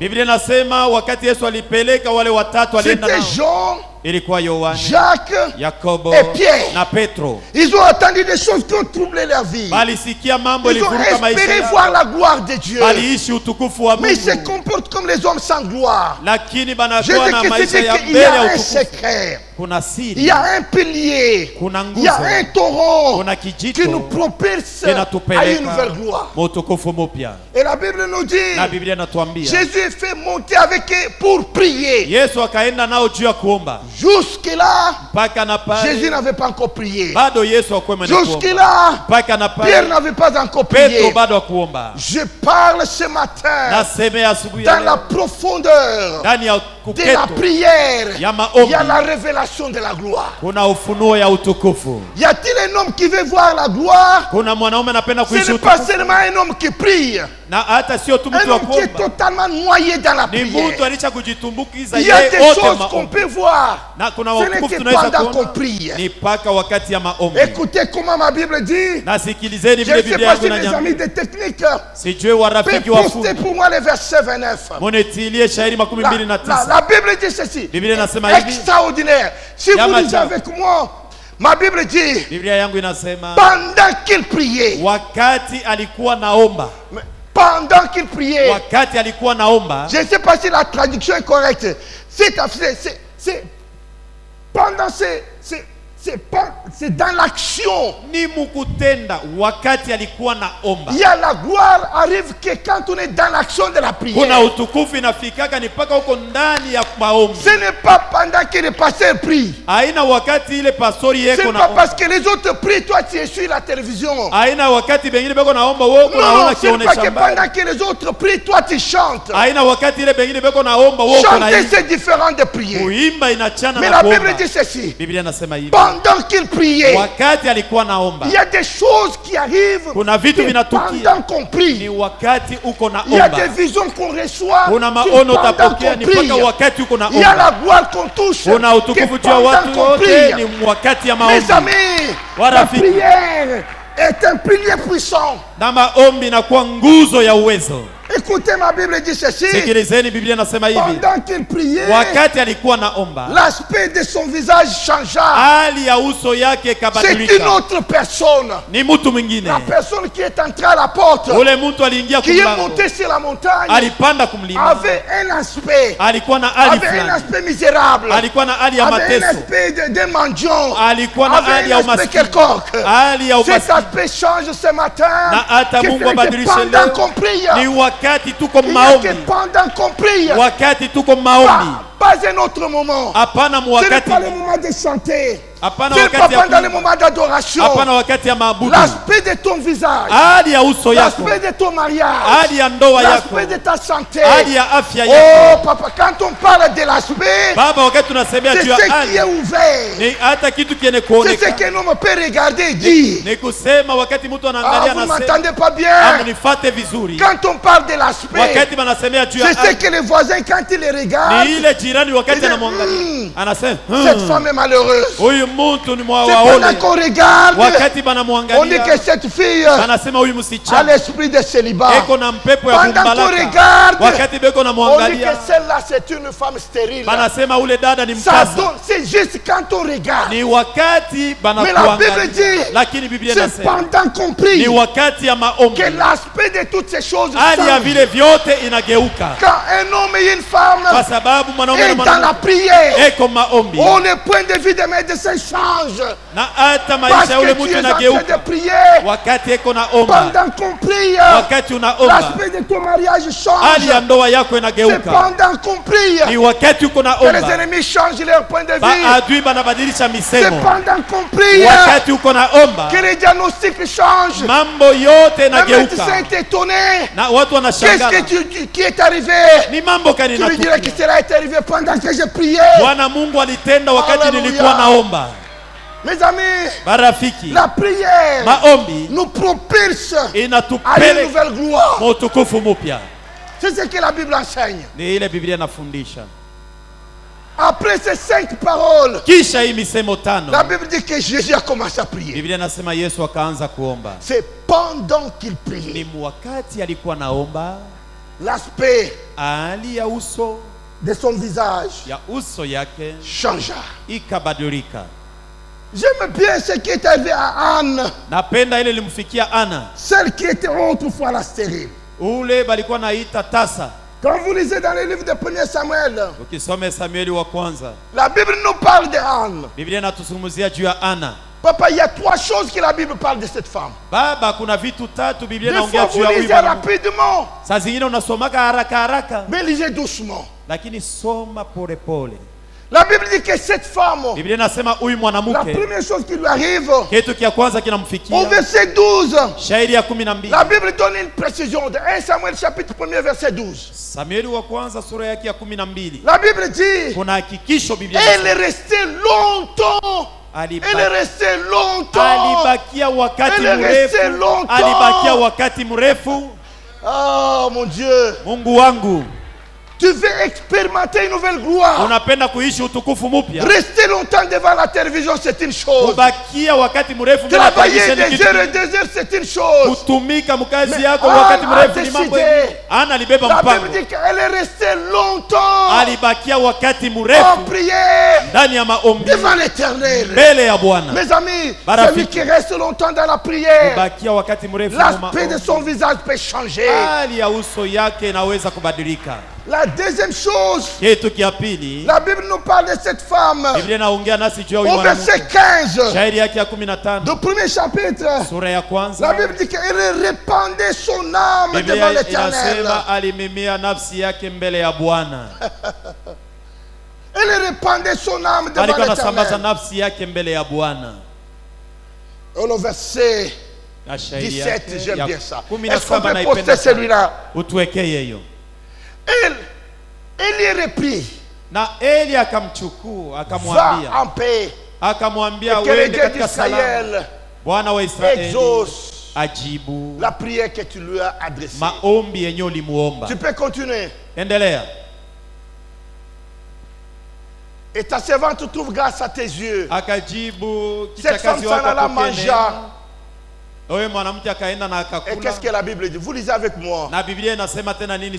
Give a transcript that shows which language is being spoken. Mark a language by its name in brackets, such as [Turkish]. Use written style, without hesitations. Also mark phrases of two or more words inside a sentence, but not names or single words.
[Swahili] Biblia inasema wakati Yesu alipeleka wale watatu alienda [French] C'était [Swahili] nao. [French] Jean, [Swahili] Ilikuwa Yohane, [French] Jacques [Swahili] Yakobo [French] et Pierre. [Swahili] na Petro. [French] Ils ont entendu des choses qui ont troublé leur vie. [Swahili] Balisikia mambo [French] Ils ont [Swahili] ilivuruga maisha [French] espéré [Swahili] yao. [French] voir la gloire de Dieu. [Swahili] Baliishi utukufu wa [French] Mais ils se [Swahili] Mungu. [French] comportent comme les hommes sans gloire. [Swahili] Lakini [French] Je [Swahili] banakuwa [French] dis [Swahili] na [French] que [Swahili] maisha [French] c'est [Swahili] ya [French] qu'il y [Swahili] mbele [French] a [Swahili] ya [French] un [Swahili] utukufu. [French] secret. [Swahili] Kuna [French] Il [Swahili] siri, [French] y a un pilier. [Swahili] kuna [French] Il y a [Swahili] nguzo, [French] un torrent [Swahili] kuna [French] qui nous [Swahili] kijito [French] propulse à une [Swahili] kinatupeleka [French] nouvelle gloire. [Swahili] utukufu mpya. [French] Et la Bible nous dit, [Swahili] Na Biblia inatuambia [French] Jésus est fait monter avec eux pour prier. [Swahili] Yesu akaenda nao juu ya kuomba. [French] Jusque-là, [Swahili] Mpaka na [French] Jésus [Swahili] pale [French] n'avait pas encore prié. [Swahili] bado Yesu hakuwa mwenye kuomba. [French] Jusque-là, [Swahili] Mpaka na [French] Pierre [Swahili] pale [French] n'avait pas encore [Swahili] Petro [French] prié. [Swahili] bado hakuomba. [French] Je parle ce matin [Swahili] Nasemea asubuhi ya [French] dans la [Swahili] leo [French] profondeur [Swahili] ndani ya [French] de la [Swahili] kuketo [French] prière. [Swahili] ya [French] Il [Swahili] maombi [French] y a la révélation de la gloire. [Swahili] kuna ufunuo ya utukufu. [French] Y a-t-il un homme qui veut voir la gloire? [Swahili] Kuna mwanaume anapenda [French] Ce [Swahili] kuishi [French] n'est pas [Swahili] utukufu, [French] seulement un homme qui prie. [Swahili] na hata sio tu [French] Un [Swahili] mtu wa [French] homme qui est [Swahili] kuomba, [French] totalement noyé dans la [Swahili] ni mtu [French] prière. [Swahili] alisha kujitumbukiza [French] Il y a [Swahili] yeye [French] des [Swahili] wote [French] choses qu'on [Swahili] maombi. [French] peut voir. [Swahili] Na kuna [French] Ce n'est [Swahili] utukufu [French] que [Swahili] tunaweza [French] pendant qu'on [Swahili] kuona [French] prie. [Swahili] ni mpaka wakati ya maombi. [French] Écoutez comment ma Bible dit. [Swahili] Nasikilizeni [French] Je ne [Swahili] vile [French] sais [Swahili] Biblia [French] pas [Swahili] yangu [French] si mes [Swahili] inaniambia. [French] amis de technique [Swahili] Sijui warafiki [French] peuvent [Swahili] wa [French] poster [Swahili] fundi [French] pour moi le verset 29. [Swahili] munitilie shairi makumi [French] La, [Swahili] mbili na [French] la- [Swahili] tisa. [French] la Bible dit ceci. [Swahili] Biblia inasema hivi, [French] Extraordinaire. Si [Swahili] Ya [French] vous lisez [Swahili] majabu. [French] avec moi, ma Bible dit, [Swahili] Biblia yangu inasema [French] pendant qu'il priait, [Swahili] wakati alikuwa naomba, [French] pendant qu'il priait, [Swahili] wakati alikuwa naomba, [French] je ne sais pas si la traduction est correcte. Pendant c'est dans l'action. [Swahili] ni mukutenda. Wakati alikuwa naomba, [French] Il y a la gloire arrive que quand on est dans l'action de la [Swahili] kuna [French] prière. [Swahili] utukufu inafikaka ni mpaka huko ndani ya maombi. [French] Ce n'est pas pendant que le pasteur prie. [Swahili] Haina wakati ile pastori [French] Ce [Swahili] yeko [French] n'est pas [Swahili] naomba, [French] parce que les autres prient, toi tu es sur la télévision. [Swahili] haina wakati bengine beko naomba wewe uko [French] Non, [Swahili] naona [French] ce n'est pas que [Swahili] kionesha mbali, [French] pendant que les autres prient, toi tu chantes. [Swahili] haina wakati ile bengine beko naomba wewe uko [French] Chanter [Swahili] naimba. [French] c'est différent de prier. [Swahili] Kuimba inachana [French] Mais [Swahili] na [French] la Bible [Swahili] kuomba. [French] dit ceci. [Swahili] Biblia inasema hivi, [French] Pendant qu'il priait, [Swahili] wakati alikuwa naomba, [French] il y a des choses qui arrivent [Swahili] kuna vitu [French] que [Swahili] vinatukia [French] pendant qu'on [Swahili] ni [French] prie. [Swahili] wakati uko [French] Il y a des [Swahili] naomba. [French] visions qu'on reçoit [Swahili] Kuna [French] que [Swahili] maono [French] pendant [Swahili] utapokea [French] qu'on [Swahili] ni [French] prie. [Swahili] mpaka wakati uko [French] Il y a [Swahili] naomba. [French] la gloire qu'on touche [Swahili] Kuna [French] que [Swahili] utukufu juu ya [French] pendant [Swahili] watu [French] qu'on [Swahili] wote [French] prie. [Swahili] ni wakati ya [French] Mes [Swahili] maombi. [French] amis, la [Swahili] Warafiki. [French] prière est un pilier puissant. [Swahili] Na maombi inakuwa nguzo ya uwezo. [French] Écoutez, ma Bible dit ceci. [Swahili] Sikilizeni, Biblia inasema hivi, [French] Pendant qu'il priait, [Swahili] wakati alikuwa naomba, [French] l'aspect de son visage changea. [Swahili] hali ya uso yake [French] C'est une [Swahili] ikabadilika, [French] autre personne. [Swahili] ni mtu mwingine. [French] La personne qui est entrée à la porte, [Swahili] Ule mtu aliingia [French] qui est [Swahili] kumlango, [French] montée sur la montagne, [Swahili] alipanda kumlima, [French] avait un aspect, [Swahili] alikuwa na hali [French] avait un [Swahili] fulani, [French] aspect misérable, [Swahili] alikuwa na hali ya [French] avait un [Swahili] mateso, [French] aspect de mendiant, [Swahili] alikuwa na [French] avait [Swahili] hali [French] un [Swahili] ya [French] aspect [Swahili] umaskini, [French] quelconque. [Swahili] hali ya [French] Cet [Swahili] umaskini. [French] aspect change ce matin. [Swahili] Na hata [French] Que [Swahili] Mungu [French] c'est que [Swahili] abadilishe [French] pendant [Swahili] leo, [French] qu'on prie, [Swahili] ni wakati tuko [French] il n'y a que [Swahili] maombi, [French] pendant qu'on prie, [Swahili] wakati tuko maombi, [French] pas un autre moment. [Swahili] hapana [French] Ce n'est [Swahili] wakati, [French] pas le moment de chanter. [Swahili] hapana [French] Ce n'est pas [Swahili] wakati ya [French] pendant le [Swahili] kuimba, [French] moment d'adoration. [Swahili] hapana wakati ya maabudu. [French] L'aspect de ton visage, [Swahili] Hali ya uso yako, [French] l'aspect de ton mariage, [Swahili] hali ya ndoa yako, [French] l'aspect de ta santé. [Swahili] hali ya afya Oh yako. [French] papa, quand on parle de l'aspect, [Swahili] Baba, wakati tunasemea [French] c'est [Swahili] juu ya [French] ce qui [Swahili] hali, [French] est ouvert. [Swahili] ni hata kitu kiene [French] C'est ce [Swahili] kuonekana, [French] qu'un homme peut regarder et dire. [Swahili] ni kusema wakati mtu Ah, anaangalia [French] vous ne [Swahili] anasema, [French] m'entendez pas bien. [Swahili] amunifate vizuri. [French] Quand on parle de l'aspect, [Swahili] Wakati banasemea juu ya [French] c'est ce [Swahili] hali, [French] que les voisins, quand ils les regardent, [Swahili] ni ile jirani wakati Ile- anamwangalia anasema, [French] cette femme est malheureuse. [Swahili] huyu mtu ni [French] C'est pendant [Swahili] mwawaone. [French] qu'on regarde, [Swahili] Wakati [French] on dit [Swahili] banamwangalia [French] que cette fille [Swahili] anasema huyu [French] a [Swahili] msichana [French] l'esprit de célibat. [Swahili] eko na mpepo ya [French] Pendant qu'on [Swahili] kumbalaka. [French] regarde, [Swahili] Wakati beko [French] on dit [Swahili] namwangalia [French] que celle-là c'est une femme stérile. [Swahili] banasema ule dada ni [French] Ça [Swahili] mkaza. [French] donne, c'est juste quand on regarde. [Swahili] Ni wakati [French] Mais la Bible [Swahili] banakuangalia, [French] dit, [Swahili] lakini Biblia [French] c'est [Swahili] inasema [French] pendant qu'on prie [Swahili] ni wakati ya maombi, [French] que l'aspect de toutes ces choses [Swahili] hali ya [French] change. [Swahili] vile vyote inageuka, [French] Quand un homme et une femme [Swahili] kwa sababu mwanaume [French] est [Swahili] na [French] dans la [Swahili] mwanamke [French] prière, [Swahili] eko maombi, [French] oh, le point de vue des médecins change. [Swahili] na hata [French] Parce [Swahili] maisha ya ule [French] que tu [Swahili] mtu [French] es en train de [Swahili] inageuka [French] prier. [Swahili] wakati eko naomba, [French] Pendant qu'on prie, [Swahili] wakati unaomba [French] l'aspect de ton mariage [Swahili] hali ya [French] change. [Swahili] ndoa yako [French] C'est [Swahili] inageuka, [French] pendant qu'on prie [Swahili] ni wakati uko [French] que les [Swahili] naomba [French] ennemis changent leur point de vue. [Swahili] maadui banabadilisha [French] C'est [Swahili] misemo, [French] pendant qu'on prie [Swahili] wakati uko naomba [French] que les diagnostics changent. [Swahili] mambo yote [French] Le médecin [Swahili] inageuka [French] est étonné. [Swahili] na watu [French] Qu'est-ce [Swahili] wanashangaa [French] qui est arrivé? [Swahili] ni mambo gani [French] Tu lui dirais que [Swahili] inatukia. [French] cela est arrivé pendant que je priais. [Swahili] Bwana Mungu alitenda wakati Hallelujah. nilikuwa naomba. [French] Mes amis, [Swahili] Marafiki, [French] la prière [Swahili] maombi [French] nous propulse à une [Swahili] inatupeleka [French] nouvelle gloire. [Swahili] utukufu mpya. [French] C'est ce que la Bible enseigne. [Swahili] Ni ile Biblia inafundisha. [French] Après ces 5 paroles, [Swahili] Kisha hii misemo tano, [French] la Bible dit que Jésus a commencé à prier. [Swahili] Biblia inasema Yesu akaanza kuomba. [French] C'est pendant qu'il [Swahili] Ni [French] priait. [Swahili] wakati alikuwa naomba, [French] L'aspect [Swahili] hali ya uso [French] de son visage [Swahili] ya uso yake [French] changea. [Swahili] ikabadilika. [French] J'aime bien ce qui est arrivé à Anne, [Swahili] Napenda ile limfikia Ana, [French] celle qui était autrefois la stérile. [Swahili] ule balikuwa naita tasa. [French] Quand vous lisez dans le livre de 1 Samuel, [Swahili] Ukisome Samueli wa kwanza, [French] la Bible nous parle de Anne. [Swahili] Biblia inatuzungumzia juu ya Ana. [French] Papa, il y a 3 choses que la Bible parle de cette femme. [Swahili] Baba, kuna vitu tatu Biblia [French] Des [Swahili] inaongea [French] fois, [Swahili] juu [French] vous [Swahili] ya huyu [French] lisez [Swahili] mwanamke. [French] rapidement, [Swahili] Saa zingine unasomaka haraka haraka, [French] mais lisez doucement. [Swahili] lakini soma pole pole. [French] La Bible dit que cette femme, [Swahili] Biblia inasema huyu [French] la [Swahili] mwanamke, [French] première chose qui lui arrive, [Swahili] kitu kia kwanza [French] au [Swahili] kinamfikia. [French] verset 12, [Swahili] Shairi ya 12, [French] la Bible donne une précision de 1 Samuel chapitre 1er verset 12. [Swahili] Samueli wa kwanza sura yake ya 12. [French] La Bible dit, [Swahili] Kuna hakikisho Biblia [French] elle est [Swahili] inasema, [French] restée longtemps. Elle est restée longtemps. [Swahili] alibakia wakati [French] Elle est restée [Swahili] mrefu, [French] longtemps. [Swahili] alibakia wakati mrefu. [French] Oh mon Dieu, [Swahili] Mungu wangu, [French] tu veux expérimenter une nouvelle gloire. [Swahili] unapenda kuishi utukufu mpya. [French] Rester longtemps devant la télévision, c'est une chose. [Swahili] Kubakia wakati mrefu mbele ya [French] Travailler [Swahili] televisheni [French] des heures et [Swahili] kitu. [French] des heures, c'est une chose. [Swahili] Kutumika mkazi [French] Mais [Swahili] yako [French] Anne [Swahili] wakati [French] a [Swahili] mrefu ni mambo [French] décidé. [Swahili] ingine. Ana alibeba [French] La Bible [Swahili] mpango, [French] dit qu'elle est restée longtemps [Swahili] alibakia wakati [French] en [Swahili] mrefu [French] prière [Swahili] ndani ya maombi [French] devant l'éternel. [Swahili] mbele ya Bwana. [French] Mes amis, [Swahili] Barafiki. [French] celui qui reste longtemps dans la prière, [Swahili] Kubakia wakati mrefu mu [French] l'aspect de [Swahili] maombi, [French] son visage peut changer. [Swahili] hali ya uso yake inaweza kubadilika. [French] La deuxième chose, [Swahili] Kitu kia pili, [French] la Bible nous parle de cette femme [Swahili] Biblia inaongea nasi juu ya huyu [French] au verset [Swahili] mwanamke. [French] 15 [Swahili] Shairi yake ya 15 [French] du premier chapitre. [Swahili] sura ya [French] La [Swahili] kwanza, [French] Bible dit qu'elle répandait son âme devant [Swahili] Biblia [French] l'éternel. [Swahili] inasema alimimia nafsi yake mbele ya Bwana. [French] Elle répandait son âme devant [Swahili] Alikuwa anasambaza [French] l'éternel. [Swahili] nafsi yake mbele ya Bwana. [French] Et le verset [Swahili] Na shairi [French] 17, [Swahili] yake [French] j'aime [Swahili] ya [French] bien ça. [Swahili] 17 [French] Est-ce qu'on peut [Swahili] naipenda [French] poster [Swahili] sana. [French] celui-là? [Swahili] Utuwekee hiyo. [French] Elle y reprit. [Swahili] Na Eli akamchukua [French] Va [Swahili] akamwambia, [French] en paix. [Swahili] akamwambia [French] Et que le [Swahili] uende [French] Dieu [Swahili] katika salama. [French] d'Israël [Swahili] Bwana wa Israeli [French] exauce [Swahili] ajibu [French] la prière que tu lui as adressée. [Swahili] maombi yenye ulimuomba. [French] Tu peux continuer. [Swahili] Endelea. [French] Et ta servante trouve grâce à tes yeux. [Swahili] Akajibu [French] Cette femme [Swahili] kichakazi [French] s'en alla [Swahili] wako [French] manger. [Swahili] kukenena. Huyo mwanamke akaenda na [French] Et qu'est-ce [Swahili] akakula. [French] que la Bible dit? Vous lisez avec moi. [Swahili] Na Biblia inasema tena nini?